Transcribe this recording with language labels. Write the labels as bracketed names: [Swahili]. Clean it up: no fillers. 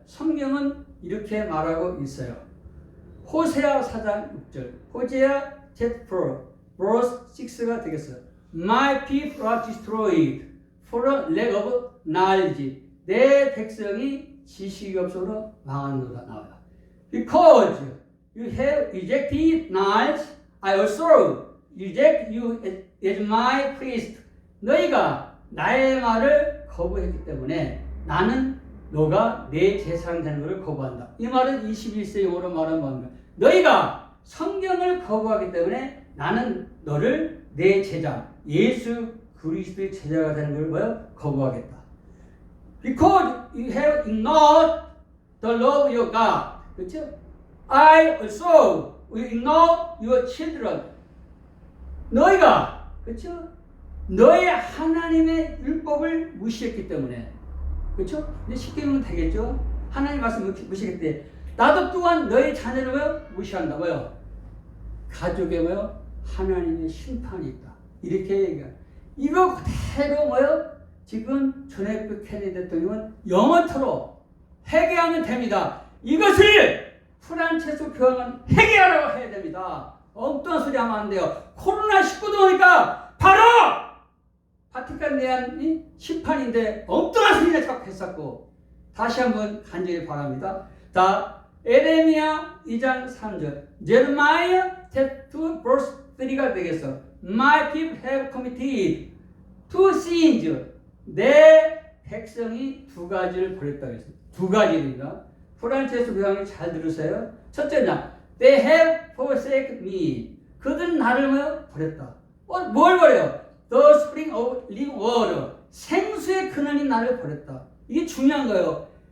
[Korean] 성경은 이렇게 말하고 있어요. 호세아 4장 6절 호세아 Z4 verse 6가 되겠어요. [English] My people are destroyed for a lack of knowledge. [Korean] 내 백성이 지식이 없어서 망하노라 나와요. [English] Because you have rejected knowledge, I also reject you as my priest. [Korean] 너희가 나의 말을 거부했기 때문에 나는 너가 내 제사장 되는 것을 거부한다. 이 말은 21세 용어로 말하는 겁니다. 너희가 성경을 거부하기 때문에 나는 너를 내 제자, 예수 그리스도의 제자가 되는 걸 거부하겠다. [English] Because you have ignored the love of your God. [Korean] 그렇죠? [English] I also will ignore your children. [Korean] 너희가 그렇죠? 너의 하나님의 율법을 무시했기 때문에 그렇죠? 근데 쉽게 보면 되겠죠? 하나님 말씀 무시했기 때문에 나도 또한 너의 자녀를 무시한다. 가족에 하나님의 심판이 있다. 이렇게 얘기해요. 이거 그대로 지금 존 F 케네디 대통령은 영원토록 회개하면 됩니다. 이것을 프란체스코 교황은 회개하라고 해야 됩니다. 엉뚱한 소리 하면 안 돼요. 코로나19도 오니까 바로 바티칸 내한 심판인데 엉뚱한 소리를 자꾸 했었고 다시 한번 간절히 바랍니다. 에레미야 2장 3절 제르마이아 2 verse 3가 되겠어. [English] my people have committed two sins. [Korean] 내 백성이 두 가지를 벌였다고 했어요. 두 가지입니다. 프란체스 교황이 잘 들으세요. [English] 첫째냐, they have forsaken me. [Korean] 그들은 나를 버렸다. 뭘 버려요? [English] The spring of living water. [Korean] 생수의 근원이 나를 버렸다. 이게 중요한 거예요.